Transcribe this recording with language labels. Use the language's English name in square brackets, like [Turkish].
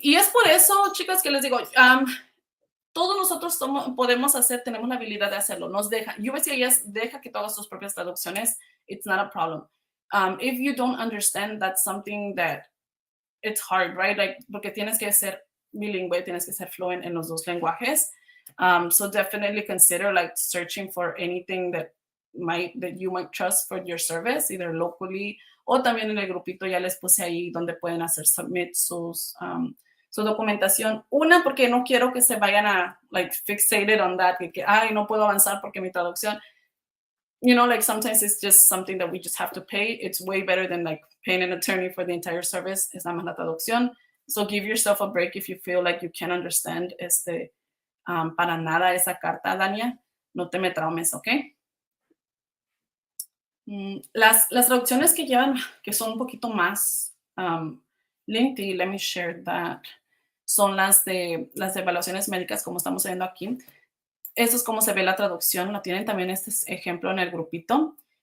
[Spanish] Y es por eso, chicos, que les digo, todos nosotros podemos hacer, tenemos la habilidad de hacerlo. Nos deja, USCIS deja que tú hagas tus propias traducciones. [English] It's not a problem. If you don't understand, that's something that it's hard, right? [Spanish] Like, porque tienes que ser bilingüe, tienes que ser fluent en los dos lenguajes. [English] So definitely consider like searching for anything that you might trust for your service, either locally [Spanish] o también en el grupito ya les puse ahí donde pueden hacer [English] submit [Spanish] su documentación. Una, porque no quiero que se vayan a [English] like fixated on that, [Spanish] que ay, no puedo avanzar porque mi traducción, [English] you know, like sometimes it's just something that we just have to pay. It's way better than like paying an attorney for the entire service. [Spanish] Es nada más la traducción. [English] So give yourself a break if you feel like you can't understand [Spanish] para nada esa carta, [English] Dania. [Spanish] No te me traumes, ¿ok? Las traducciones que llevan, que son un poquito más lengthy, [English] let me share that, [Spanish] son las de evaluaciones médicas, como estamos viendo aquí. Eso es como se ve la traducción, lo tienen también este ejemplo en el grupito.